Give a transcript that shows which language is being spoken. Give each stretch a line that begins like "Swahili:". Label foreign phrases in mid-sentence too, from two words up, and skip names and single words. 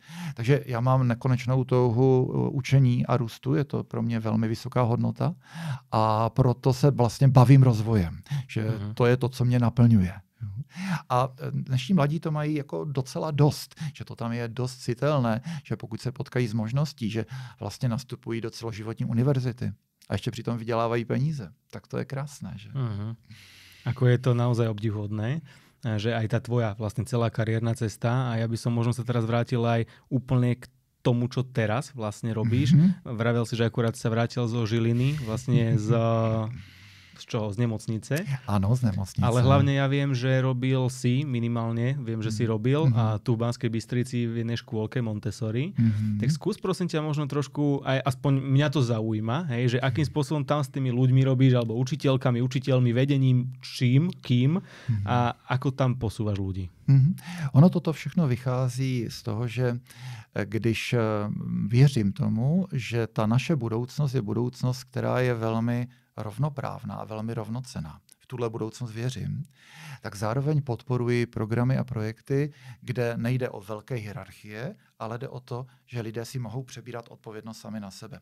Czech: Takže já mám nekonečnou touhu učení a růstu, je to pro mě velmi vysoká hodnota a proto se vlastně bavím rozvojem, že to je to, co mě naplňuje. A dnešní mladí to mají jako docela dost, že to tam je dost citelné, že pokud se potkají s možností, že vlastně nastupují do celoživotní univerzity a ještě přitom vydělávají peníze, tak to je krásné. Že?
Slovak: Ako je to naozaj obdivuhodné, že aj tá tvoja vlastne celá kariérna cesta a ja by som možno sa teraz vrátil aj úplne k tomu, čo teraz vlastne robíš. Vravel si, že akurát sa vrátil zo Žiliny, vlastne z čoho? Z nemocnice? Áno, z nemocnice. Ale hlavne ja viem, že robil si minimálne, viem, že si robil a tu v Banskej Bystrici v jednej škôlke Montessori. Tak skús prosím ťa možno trošku, aj aspoň mňa to zaujíma, hej, že akým spôsobom tam s tými ľuďmi robíš, alebo učiteľkami, učiteľmi, vedením, kým a ako tam posúvaš ľudí.
Czech: Ono toto všechno vychází z toho, že když věřím tomu, že ta naše budoucnost je budoucnost, která je velmi rovnoprávná a velmi rovnocenná. V tuhle budoucnost věřím, tak zároveň podporuji programy a projekty, kde nejde o velké hierarchie, ale jde o to, že lidé si mohou přebírat odpovědnost sami na sebe.